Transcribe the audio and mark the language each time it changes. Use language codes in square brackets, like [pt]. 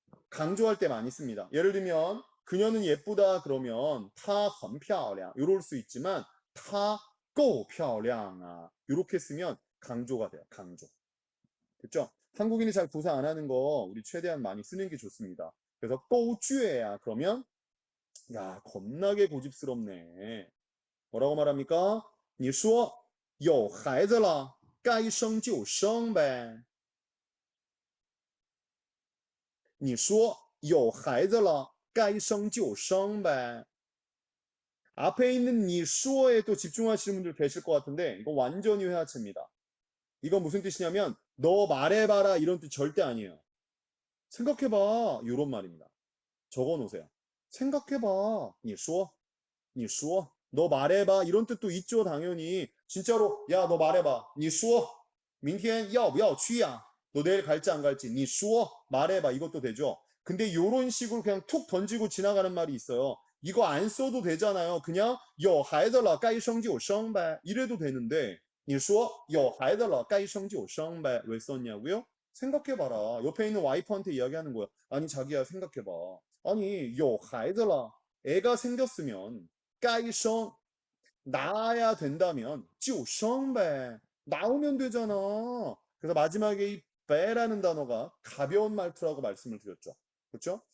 [ko] 강조할 때 많이 씁니다. 예를 들면 그녀는 예쁘다 그러면 [zh] 她很漂亮 [ko] 이럴 수 있지만 [zh] 她够漂亮啊 [ko] 이렇게 쓰면 강조가 돼요. 강조. 됐죠? 한국인이 잘 구사 안 하는 거 우리 최대한 많이 쓰는 게 좋습니다. 그래서 [zh] 够倔 [ko] 야 그러면 야 겁나게 고집스럽네. 뭐라고 말합니까? [zh] 你说有孩子了该生就生呗你说有孩子了该生就生呗. [ko] 앞에 있는 니说에 또 집중하시는 분들 계실 것 같은데 이거 완전히 회화체입니다. 이거 무슨 뜻이냐면 너 말해봐라 이런 뜻 절대 아니에요. 생각해봐 이런 말입니다. 적어놓으세요. 생각해봐. [zh] 你说 [ko] 너 말해봐 이런 뜻도 있죠 당연히. 진짜로 야 너 말해봐. [zh] 你说明天要不要去呀? [ko] 너 내일 갈지 안 갈지. [zh] 你说 [ko] 말해봐 이것도 되죠. 근데 이런 식으로 그냥 툭 던지고 지나가는 말이 있어요. 이거 안 써도 되잖아요. 그냥 [zh] 有孩子了该生就生呗 [ko] 이래도 되는데 [zh] 你说有孩子了该生就生呗 [ko] 왜 썼냐고요? 생각해봐라. 옆에 있는 와이프한테 이야기하는 거야. 아니 자기야 생각해봐. 아니 [zh] 有孩子了 [ko] 애가 생겼으면 [zh] 该生 [ko] 낳아야 된다면 [zh] 就生呗 [ko] 나오면 되잖아. 그래서 마지막에 이 배라는 단어가 가벼운 말투라고 말씀을 드렸죠. 그렇죠?